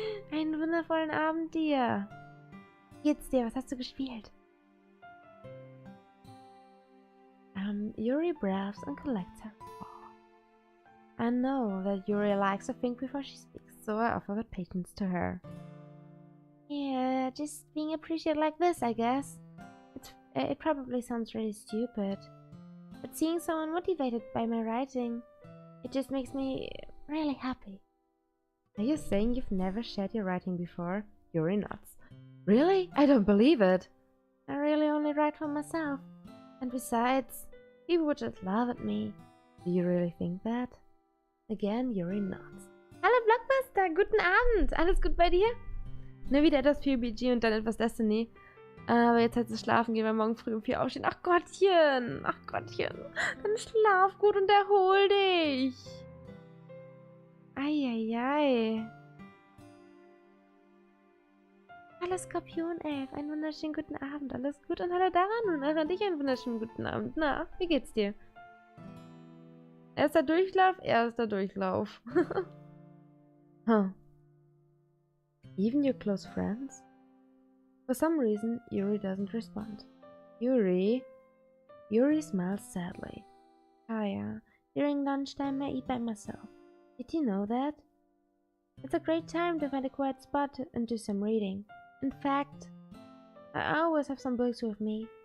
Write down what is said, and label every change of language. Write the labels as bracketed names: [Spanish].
[German] Einen wundervollen Abend dir. Wie geht's dir? Was hast du gespielt? [English] Yuri breathes and collects her. I know that Yuri likes to think before she speaks, so I offer that patience to her. Yeah, just being appreciated like this, I guess. It probably sounds really stupid, but seeing someone motivated by my writing, it just makes me really happy. Are you saying you've never shared your writing before? Yuri nods. Really? I don't believe it. I really only write for myself. And besides, people would just laugh at me. Do you really think that? Again, Yuri nods. [German] Hallo Blockbuster, guten Abend. Alles gut bei dir? Nur wieder etwas PUBG und dann etwas Destiny. Aber jetzt halt es schlafen gehen, weil morgen früh um 4 aufstehen. Ach Gottchen, ach Gottchen. Dann schlaf gut und erhol dich. Eieiei. Hallo Skorpion 11, einen wunderschönen guten Abend. Alles gut und hallo daran und auch an dich einen wunderschönen guten Abend. Na, wie geht's dir? Erster Durchlauf, erster Durchlauf. Huh. [English] Even your close friends? For some reason, Yuri doesn't respond. Yuri smiles sadly. Chaya, during lunchtime I eat by myself. Did you know that? It's a great time to find a quiet spot and do some reading. In fact, I always have some books with me.